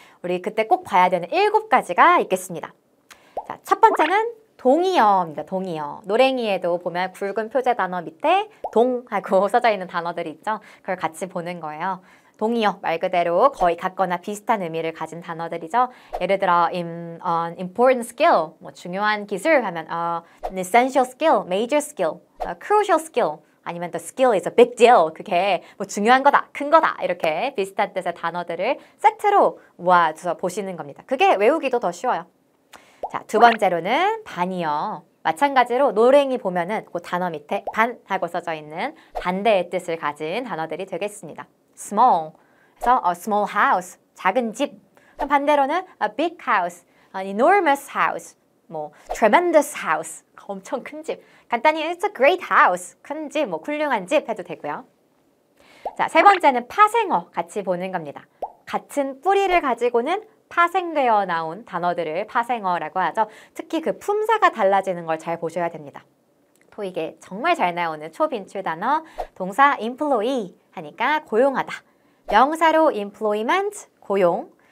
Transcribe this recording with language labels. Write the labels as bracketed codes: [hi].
[ko] 우리 그때 꼭 봐야 되는 7가지가 있겠습니다. 자, 첫 번째는 동의어입니다. 동의어. 노랭이에도 보면 굵은 표제 단어 밑에 동하고 써져 있는 단어들이 있죠. 그걸 같이 보는 거예요. 동의어 말 그대로 거의 같거나 비슷한 의미를 가진 단어들이죠. 예를 들어 important skill, 중요한 기술 하면 an essential skill, major skill, crucial skill 아니면 the skill is a big deal. 그게 중요한 거다, 큰 거다 이렇게 비슷한 뜻의 단어들을 세트로 모아서 보시는 겁니다. 그게 외우기도 더 쉬워요. 자, 두 번째로는 반이어. 마찬가지로 노랭이 보면은 그 단어 밑에 반 하고 써져 있는 반대의 뜻을 가진 단어들이 되겠습니다. [en] small, 그래서 a small house, 작은 집. 반대로는 a big house, an enormous house, tremendous house, 엄청 큰 집. [ko] 간단히 it's a great house, 큰 집, 훌륭한 집 해도 되고요. 자, 세 번째는 파생어 같이 보는 겁니다. 같은 뿌리를 가지고는 파생되어 나온 단어들을 파생어라고 하죠. 특히 그 품사가 달라지는 걸 잘 보셔야 됩니다. 토익에 정말 잘 나오는 초빈출 단어 동사 employee 하니까 고용하다. 명사로 employment, 고용.